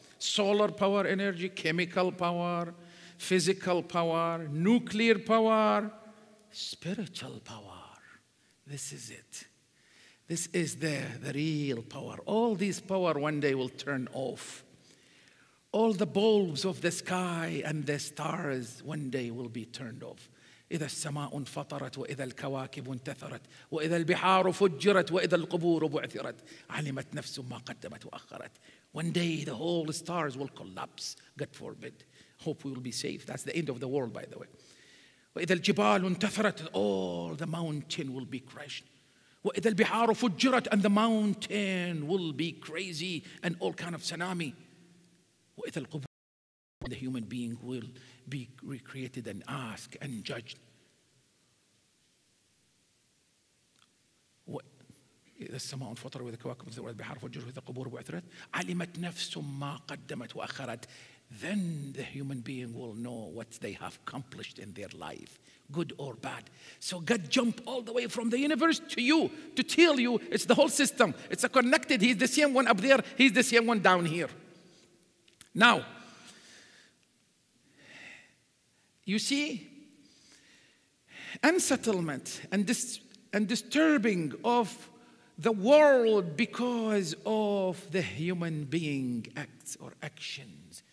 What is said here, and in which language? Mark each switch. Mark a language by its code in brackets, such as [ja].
[en] Solar power energy, chemical power, physical power, nuclear power, spiritual power. This is it. This is the real power. All this power one day will turn off. all the bulbs of the sky and the stars one day will be turned off. [ar] إذا السماء انفطرت وإذا الكواكب انتثرت وإذا البحار فجرت وإذا القبور بعثرت علمت نفس ما قدمت وأخرت. [en] One day the whole stars will collapse. God forbid. Hope we will be safe. That's the end of the world, by the way. [ar] وإذا الجبال انتثرت, [en] all the mountain will be crushed. [ar] وإذا البحار فجرت, [en] and the mountain will be crazy and all kind of tsunami. [ar] وإذا القبور, [en] the human being will be recreated and asked and judged. [ar] إذا السماء انفطرت وإذا الكواكب انتثرت وإذا البحار فجرت وإذا القبور بعثرت علمت نفس ما قدمت وأخرت. [en] Then the human being will know what they have accomplished in their life, good or bad. So God jumped all the way from the universe to you to tell you it's the whole system. It's a connected. He's the same one up there. He's the same one down here. Now, you see, unsettlement and disturbing of the world because of the human being acts or actions.